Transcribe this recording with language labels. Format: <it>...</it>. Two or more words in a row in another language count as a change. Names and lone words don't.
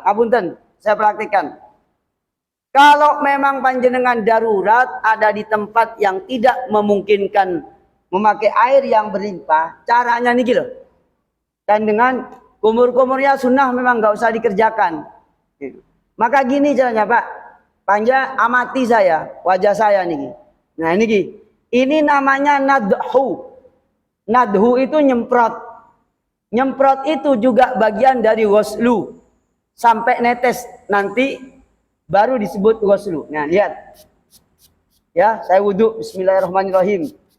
<id>Ngapunten, saya praktikkan. Kalau memang panjenengan darurat ada di tempat yang tidak memungkinkan memakai air yang berlimpah, caranya</id> <jv>niki loh.</jv> <id>Dan dengan kumur-kumurnya sunnah memang nggak usah dikerjakan. Maka gini caranya, Pak. Panja amati saya, wajah saya niki. Nah niki, ini namanya nadhu. Nadhu itu nyemprot. Nyemprot itu juga bagian dari ghuslu. Sampai netes nanti baru disebut ghuslu. Nah, lihat. Ya, saya wudu.</id> <ar>Bismillahirrahmanirrahim.</ar>